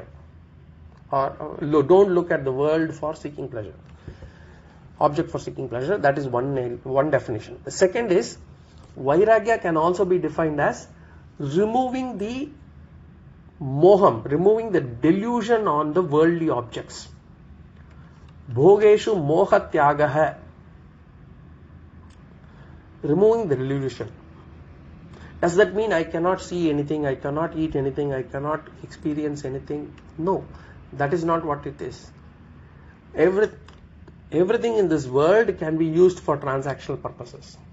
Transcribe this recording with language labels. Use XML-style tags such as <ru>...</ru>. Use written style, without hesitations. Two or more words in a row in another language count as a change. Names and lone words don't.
<en>Or don't look at the world for seeking pleasure. Object for seeking pleasure, that is one definition. The second is, Vairagya can also be defined as removing the moham, removing the delusion on the worldly objects.</en> <sa>भोगेषु मोह त्यागः.</sa> <en>Removing the delusion. Does that mean I cannot see anything, I cannot eat anything, I cannot experience anything? No, that is not what it is. Everything in this world can be used for transactional purposes.</en>